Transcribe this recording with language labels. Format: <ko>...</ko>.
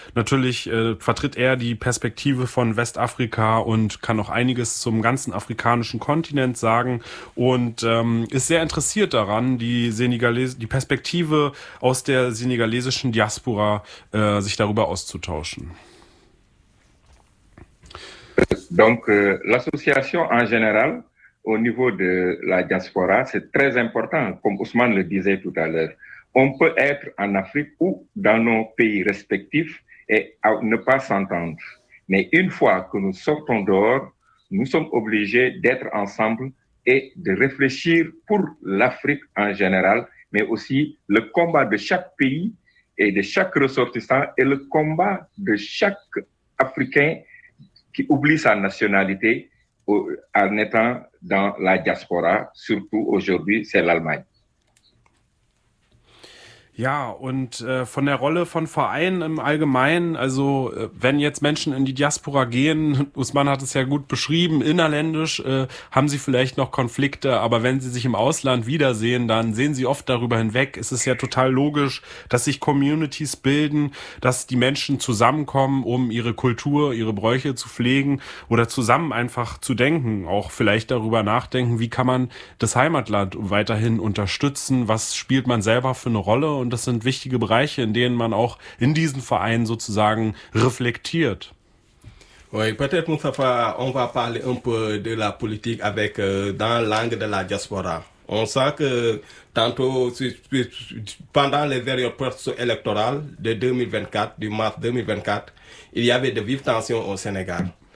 <de>Natürlich vertritt er die Perspektive von Westafrika und kann auch einiges zum ganzen afrikanischen Kontinent sagen und ist sehr interessiert daran, die Perspektive aus der senegalesischen Diaspora sich darüber auszutauschen.</de> <fr>Donc l'association en général au niveau de la diaspora, c'est très important, comme Ousmane le disait tout à l'heure. On peut être en Afrique ou dans nos pays respectifs et ne pas s'entendre. Mais une fois que nous sortons dehors, nous sommes obligés d'être ensemble et de réfléchir pour l'Afrique en général, mais aussi le combat de chaque pays et de chaque ressortissant, et le combat de chaque Africain qui oublie sa nationalité en étant dans la diaspora, surtout aujourd'hui, c'est l'Allemagne.</fr> <de>Ja, und von der Rolle von Vereinen im Allgemeinen, also wenn jetzt Menschen in die Diaspora gehen, Usman hat es ja gut beschrieben, innerländisch haben sie vielleicht noch Konflikte, aber wenn sie sich im Ausland wiedersehen, dann sehen sie oft darüber hinweg. Es ist ja total logisch, dass sich Communities bilden, dass die Menschen zusammenkommen, um ihre Kultur, ihre Bräuche zu pflegen oder zusammen einfach zu denken, auch vielleicht darüber nachdenken, wie kann man das Heimatland weiterhin unterstützen, was spielt man selber für eine Rolle. Und das sind wichtige Bereiche, in denen man auch in diesen Vereinen sozusagen reflektiert.</de> <fr>Oui, peut-être Mustapha, on va parler un peu de la politique avec dans la langue de la diaspora. On sent que tantôt pendant les dernières processus électorales de 2024, du mars 2024, il y avait de vives tensions au Sénégal.</fr>